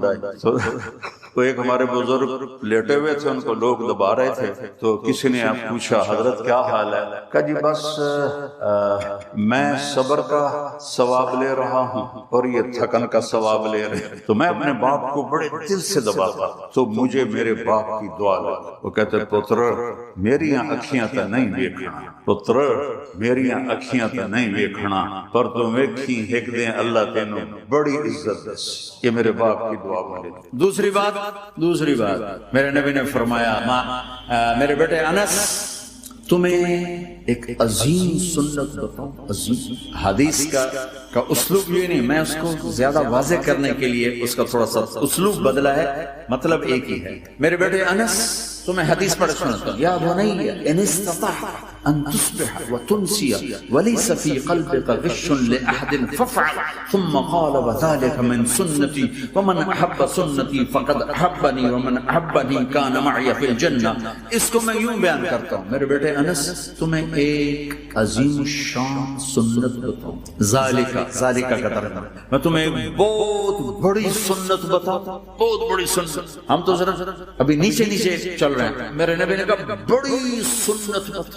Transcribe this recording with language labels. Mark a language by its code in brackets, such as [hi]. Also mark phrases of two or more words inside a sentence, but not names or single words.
[ur] تو ایک ہمارے بزرگ لیٹے ہوئے تھے، ان کو لوگ دبا رہے تھے، تو کسی نے پوچھا حضرت کیا حال ہے؟ کہا جی بس میں صبر کا ثواب لے رہا ہوں اور یہ تھکن کا ثواب لے رہے ہیں۔ تو میں اپنے باپ کو بڑے دل سے دباتا، تو مجھے میرے باپ کی دعا لگی۔ [pa] وہ کہتے پتر میریاں اکھیاں تے نہیں ویکھنا، پتر میریاں اکھیاں تے نہیں ویکھنا، پر تو ویکھی ایک دن اللہ تینوں بڑی عزت دس۔ [ur] یہ میرے باپ کی دعا ملی۔ دوسری بات میرے نبی نے فرمایا میرے بیٹے انس تمہیں ایک عظیم سنت بتاؤں۔ عظیم حدیث کا اسلوب یہ نہیں، میں اس کو زیادہ واضح کرنے کے لیے اس کا تھوڑا سا اسلوب بدلا ہے، مطلب ایک ہی ہے۔ میرے بیٹے انس تمہیں حدیث پڑھ سنتا ہوں، [ar] یا بنی ان استطعت ان تصبح وتنسي وليس في قلبك غش لأحد فافعل، ثم قال وذلك من سنتي ومن أحب سنتي فقد أحبني ومن أحبني كان معي في الجنة۔ [ur] اس کو میں یوں بیان کرتا ہوں میرے بیٹے انس تمہیں ایک عظیم شان سنت بتاؤں۔ ذالکہ کا ترجمہ میں تمہیں ایک بہت بڑی سنت بتاؤں، بہت بڑی سنت۔ ہم تو ذرا ابھی نیچے چل رہے ہیں۔ میرے نبی نے کہا بڑی سنت بتاؤ۔